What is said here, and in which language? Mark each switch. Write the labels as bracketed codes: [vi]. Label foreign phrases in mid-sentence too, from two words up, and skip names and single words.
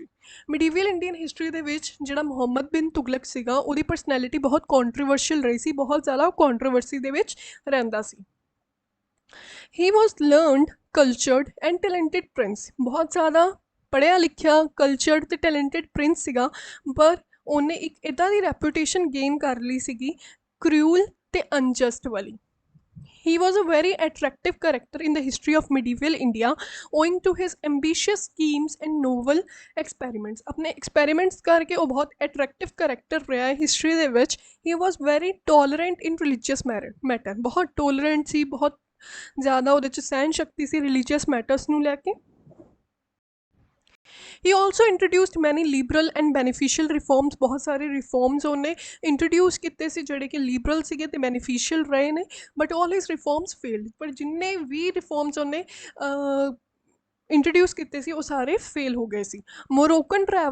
[en] medieval Indian history [pa] ਦੇ ਵਿੱਚ ਜਿਹੜਾ ਮੁਹੰਮਦ ਬਿਨ ਤੁਗਲਕ ਸੀਗਾ ਉਹਦੀ ਪਰਸਨੈਲਿਟੀ ਬਹੁਤ ਕੰਟਰੋਵਰਸ਼ੀਅਲ ਰਹੀ ਸੀ, ਬਹੁਤ ਜ਼ਿਆਦਾ ਕੰਟਰੋਵਰਸੀ ਦੇ ਵਿੱਚ ਰਹਿੰਦਾ ਸੀ। [en] he was learned, cultured and talented prince. [pa] ਬਹੁਤ ਜ਼ਿਆਦਾ ਪੜ੍ਹਿਆ ਲਿਖਿਆ, ਕਲਚਰਡ ਅਤੇ [en] talented prince [pa] ਸੀਗਾ, ਪਰ ਉਹਨੇ ਇੱਕ ਇੱਦਾਂ ਦੀ [en] reputation gain [pa] ਕਰ ਲਈ ਸੀਗੀ ਕਰੂਅਲ ਅਤੇ ਅਨਜਸਟ ਵਾਲੀ। [en] He was a very attractive character in the history of medieval India owing to his ambitious schemes and novel experiments। [hi] अपने experiments करके वो बहुत [en] attractive character [hi] रहा है history [pa] ਦੇ ਵਿੱਚ। [en] He was very tolerant in religious matter। [pa] बहुत tolerant ਸੀ, [hi] बहुत ज़्यादा [pa] ਉਹਦੇ 'ਚ ਸਹਿਣ ਸ਼ਕਤੀ ਸੀ [en] religious matters [pa] ਨੂੰ ਲੈ ਕੇ। [en] he also introduced many liberal and beneficial reforms. [pa] ਬਹੁਤ ਸਾਰੇ ਰਿਫੋਰਮਸ ਉਹਨੇ ਇੰਟਰੋਡਿਊਸ ਕੀਤੇ ਸੀ ਜਿਹੜੇ ਕਿ ਲਿਬਰਲ ਸੀਗੇ ਅਤੇ ਬੈਨੀਫੀਸ਼ੀਅਲ ਰਹੇ ਨੇ, [en] but all his reforms failed. [pa] ਪਰ ਜਿੰਨੇ ਵੀ ਰਿਫੋਰਮਸ ਉਹਨੇ ਇੰਟਰੋਡਿਊਸ ਕੀਤੇ ਸੀ ਉਹ ਸਾਰੇ ਫੇਲ ਹੋ ਗਏ ਸੀ।